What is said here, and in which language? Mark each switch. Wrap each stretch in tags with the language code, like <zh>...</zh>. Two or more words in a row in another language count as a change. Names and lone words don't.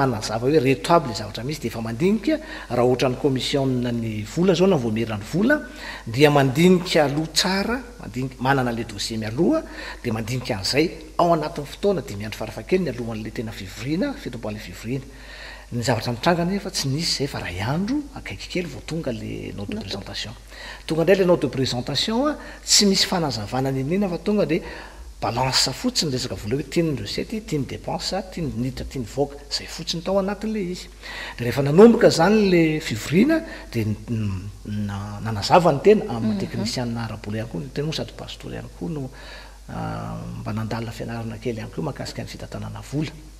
<mg>manazava hoe reto aby le zavatra misy de efa mandinika raha ohatra ny commissionna ny vola zao na voamera ny vola dia mandinika aloha tsara mandinika manana le dossier mialoha de mandinika an'izay ao anatin'ny fotoana 10 andro farafakely ny alohan'le tena fivoriana fitomboan'le fivoriana ny zavatra nitranga nefa tsy nisy zay fa ray andro akaiky kely vao tonga le</mg> <fr>note de présentation</fr> <mg>tonga indray le</mg> <fr>note de présentation</fr> <mg>a tsy misy fanazavana ninina fa tonga de balance fotsiny resaka vola hoe tiany recette tiany dépense tiany niditra tiany voaka zay fotsiny tao anatin'le izy de rehefa nanomboka zany le fivoriana de nanazava ny tena amin'ny technicien arabola ihany koa ny tena moa sady pastor ihany koa no mba nandalina fianarana kely ihany koa mahakasika ny fitantanana vola</mg>